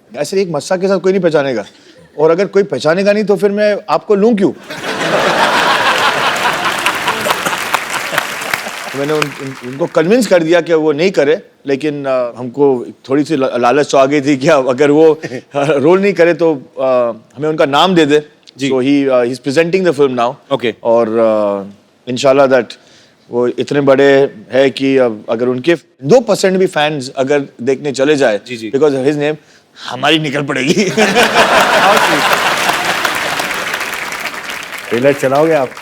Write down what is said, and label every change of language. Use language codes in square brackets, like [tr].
[hi] ऐसे एक मस्सा के साथ कोई नहीं पहचानेगा, और अगर कोई पहचानेगा नहीं तो फिर मैं आपको लूं क्यों? तो मैंने उनको कन्विंस कर दिया कि वो नहीं करे, लेकिन हमको थोड़ी सी लालच तो आ गई थी कि अगर वो रोल नहीं करे तो हमें उनका नाम दे दे। [en] So he is presenting the film now. Okay. [hi] और इंशाल्लाह दैट वो इतने बड़े है कि अगर उनके 2% भी फैंस अगर देखने चले जाए, जी। [en] because his name, [hi] हमारी निकल पड़ेगी। ट्रेलर चलाओगे आप?